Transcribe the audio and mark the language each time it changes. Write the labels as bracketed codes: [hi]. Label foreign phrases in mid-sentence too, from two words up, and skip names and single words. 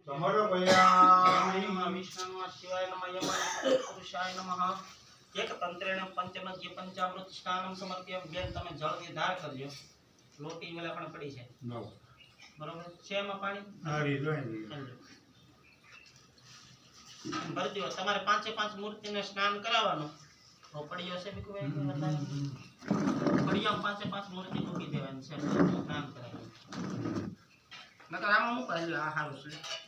[sa] समर्पयामि नमः विष्णुः शिवाय नमः यमाय नमः पुरुषाय नमः एक तंत्रेण पंचमज्ञ पंचामृत स्नानं समर्प्यामि बेन [gu] તમે જળની ધાર કરજો લોટી વેલા પણ પડી છે બરોબર છે એમાં પાણી હારી જોઈ ભરી દો તમારે પાંચે પાંચ મૂર્તિને સ્નાન કરાવવાનું તો પડી હશે બીજું કઈ વધારે પડીમાં પાંચે પાંચ મૂર્તિ મૂકી દેવાની છે સ્નાન કરાવવાનું નકર આમાં હું કહ્યું આ હારું છે